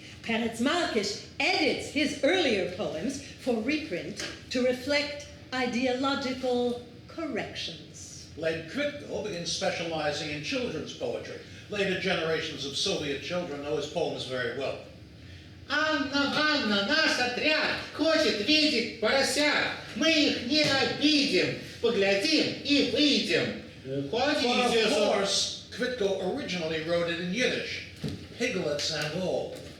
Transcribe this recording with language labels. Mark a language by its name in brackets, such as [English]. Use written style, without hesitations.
[English] Peretz Malkish edits his earlier poems for reprint to reflect ideological corrections. Led Kritko begins specializing in children's poetry. Later generations of Soviet children know his poems very well. [Russian] Анна Ванна, наш отряд, хочет видеть поросят. Мы их не обидим. Поглядим и выйдем. [English] But of course, Kritko originally wrote it in Yiddish, piglets and all.